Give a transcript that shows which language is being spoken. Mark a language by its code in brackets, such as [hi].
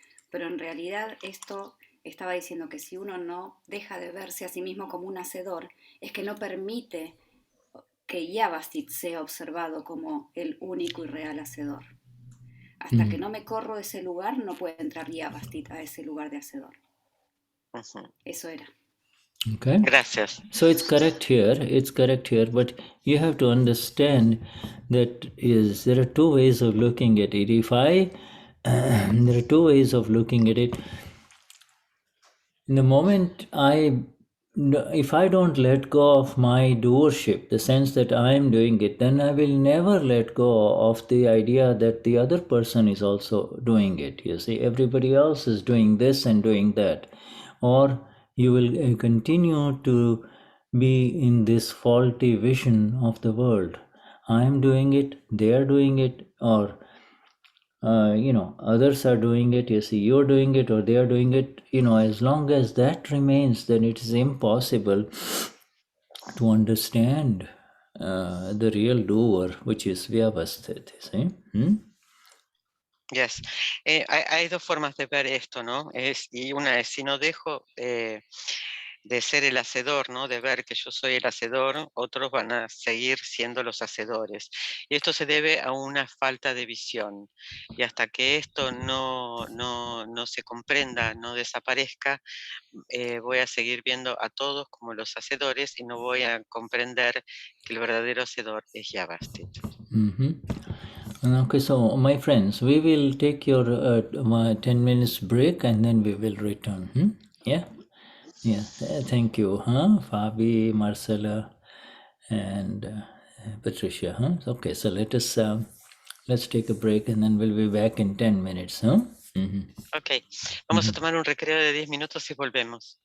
[es] Pero en realidad esto estaba diciendo que si uno no deja de verse a sí mismo como un hacedor, es que no permite que Vyavasthit sea observado como el único y real hacedor. Hasta que no me corro de ese lugar, no puede entrar Vyavasthit a ese lugar de hacedor. Eso era. Okay. Gracias. [en] So it's correct here, but you have to understand that there are two ways of looking at it. There are two ways of looking at it. In the moment if I don't let go of my doership, the sense that I am doing it, then I will never let go of the idea that the other person is also doing it. You see, everybody else is doing this and doing that. Or you will continue to be in this faulty vision of the world. I am doing it, they are doing it, or others are doing it, you see, you're doing it or they are doing it, as long as that remains, then it is impossible to understand the real doer, which is Vyavasthit, you see. Yes. [es] Hay dos formas de ver esto, ¿no? Y una es, si no dejo de ser el hacedor, ¿no? De ver que yo soy el hacedor, otros van a seguir siendo los hacedores. Y esto se debe a una falta de visión. Y hasta que esto no se comprenda, no desaparezca, voy a seguir viendo a todos como los hacedores y no voy a comprender que el verdadero hacedor es Vyavasthit. [en] Okay, so my friends, we will take your 10 minutes break and then we will return. Yeah? Yeah, thank you, Fabi, Marcella, and Patricia. Okay, so let's take a break and then we'll be back in 10 minutes. [es] Ok, vamos a tomar un recreo de 10 minutos y volvemos.